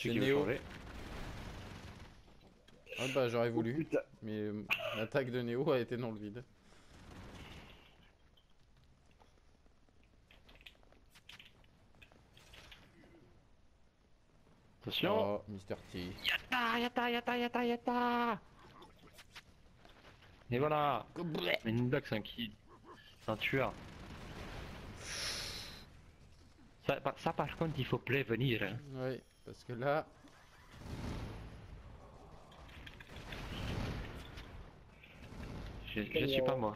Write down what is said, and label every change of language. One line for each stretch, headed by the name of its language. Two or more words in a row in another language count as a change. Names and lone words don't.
French: celui qui veut Néo. changer. Ah bah j'aurais voulu, Putain. mais l'attaque de Néo a été dans le vide. Attention. Oh, Mr. T. Yatta, yatta, yatta, yatta, yatta. Et voilà. Mais une blague, c'est un qui... C'est un tueur. Ça par contre, il faut prévenir. Hein. Oui, parce que là... Je suis pas mort.